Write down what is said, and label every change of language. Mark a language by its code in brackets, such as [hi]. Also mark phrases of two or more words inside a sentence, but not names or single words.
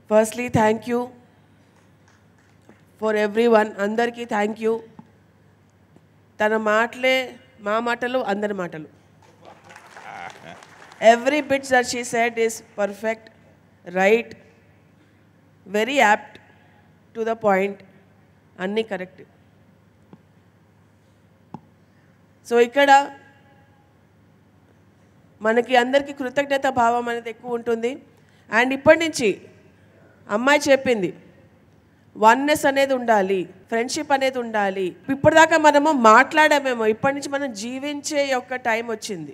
[en] Firstly, thank you for everyone. Andarki thank you. [te] తన మాటలే, మా మాటలు, అందర్ మాటలు. [en] Every bit that she said is perfect, right, very apt, to the point, anni correct. [te] So ikkada మనకి అందరికీ కృతజ్ఞత భావం అనేది ఎక్కువ ఉంటుంది. అండ్ ఇప్పటి నుంచి అమ్మాయి చెప్పింది, వన్నెస్ అనేది ఉండాలి, ఫ్రెండ్షిప్ అనేది ఉండాలి. ఇప్పటిదాకా మనము మాట్లాడామేమో, ఇప్పటి నుంచి మనం జీవించే యొక్క టైం వచ్చింది.